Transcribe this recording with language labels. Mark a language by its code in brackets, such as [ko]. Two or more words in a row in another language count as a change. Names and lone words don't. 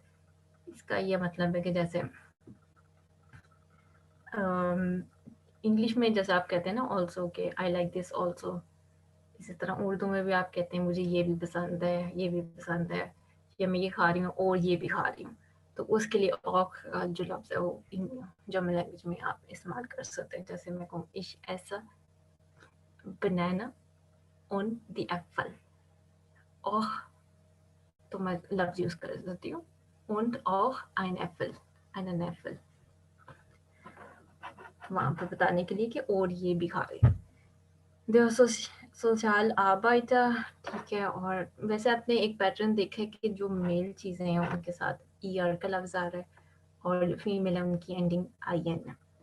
[hi] इसका ये मतलब है कि जैसे इंग्लिश में जैसे आप कहते हैं ना ऑल्सो के [en] I like this also, [hi] इसी तरह उर्दू में भी आप कहते हैं मुझे ये भी पसंद है, ये भी पसंद है, या मैं ये खा रही हूँ और ये भी खा रही हूँ। तो उसके लिए औख का जो लफ्ज़ है वो [en] German language [hi] में आप इस्तेमाल कर सकते हैं। जैसे मैं कहूँ [de] ich esse banana und die Äpfel। [hi] औख तो मैं लफ्ज़ यूज़ कर सकती हूँ, [de] und auch ein Äpfel, einen Äpfel, [hi] वहाँ पे बताने के लिए कि और ये भी खा रही हूँ। [de] Der Sozialarbeiter, [hi] ठीक है। और वैसे आपने एक पैटर्न देखा है कि जो मेल चीज़ें हैं उनके साथ ईआर का लफ्ज़ आ रहा है और फीमेल है उनकी एंडिंग आई एन है।